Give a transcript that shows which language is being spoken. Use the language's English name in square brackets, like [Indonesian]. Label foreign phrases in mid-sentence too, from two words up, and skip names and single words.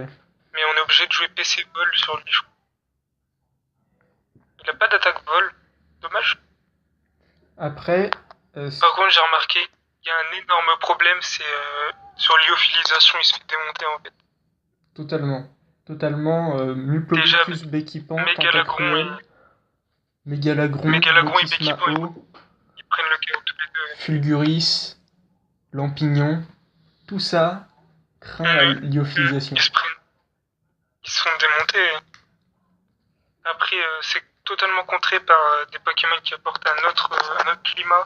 [French] Mais on est obligé de jouer PC Vol sur lui. Il a pas d'attaque vol. Dommage. Après, Par contre, j'ai remarqué, il y a un énorme problème, c'est sur lyophilisation, il se fait démonter en fait. totalement. Totalement. Déjà, Muplodocus, Béquipant, Mégalagron Tentacruel, Mégalagron, Mégalagron et Lotismao, Béquipon, ils prennent le KO tous les deux. Fulguris, Lampignon. Tout ça craint la lyophilisation. Ils se prennent, ils se font démonter. Après, c'est totalement contré par des Pokémon qui apportent un autre climat.